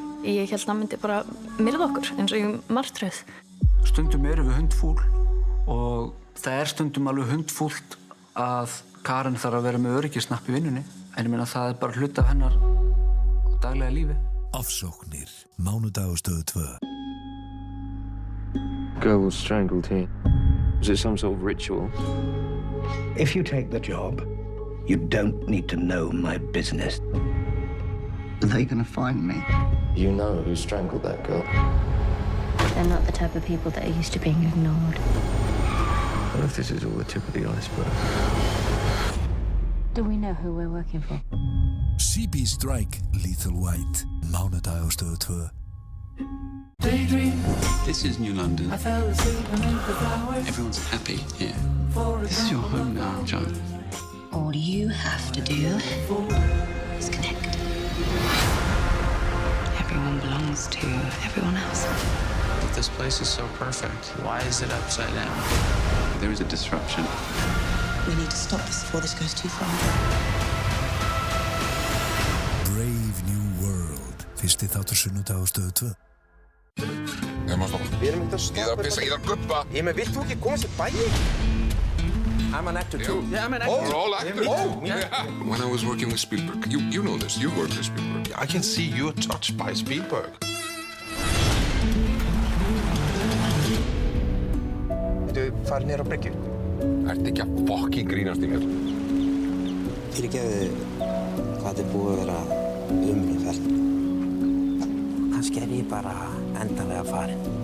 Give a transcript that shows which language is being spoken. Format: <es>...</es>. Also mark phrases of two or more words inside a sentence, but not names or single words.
<is>Ég hélt að hann myndi bara myrða okkur eins og í martröð. Stundum erum við hundfúl og það er stundum alveg hundfúlt að Karen þarf að vera með öryggisnapp í vinnunni. En ég meina það er bara hluti af hennar daglega lífi. Ofsóknir, mánudag á Stöðu 2.</is> <en>Girl was strangled here. Was it some sort of ritual? If you take the job, you don't need to know my business. Are they gonna find me? You know who strangled that girl. They're not the type of people that are used to being ignored. What if this is all the tip of the iceberg? Do we know who we're working for? CB Strike, Lethal White,</en> <is>mánudag á Stöðu 2.</is> <en>Daydream. This is New London. I fell asleep beneath the flowers. Everyone's happy here. This is your home now, John. All you have to do is connect. Everyone belongs to everyone else. But this place is so perfect. Why is it upside down? There is a disruption. We need to stop this before this goes too far. Brave New World.</en> <is>Fyrsti þáttur sunnudag á Stöðu 2. Ég má stoppa. Við erum ekkert að stoppa. Ég þarf að pissa, ég þarf að guppa. Ég með, vilt þú ekki koma sér bæinn?</is> <en>I'm an actor too. Yeah, I'm an actor. We're all actors. Oh, yeah. When I was working with Spielberg, you know this, you worked with Spielberg. I can see you're touched by Spielberg.</en> <is>Þú farið niður á bryggju? Ertu ekki að fucking grínast í mér? Fyrirgefðu hvað þetta er búið að vera umferð. Kannski er ég bara endanlega farin.</is>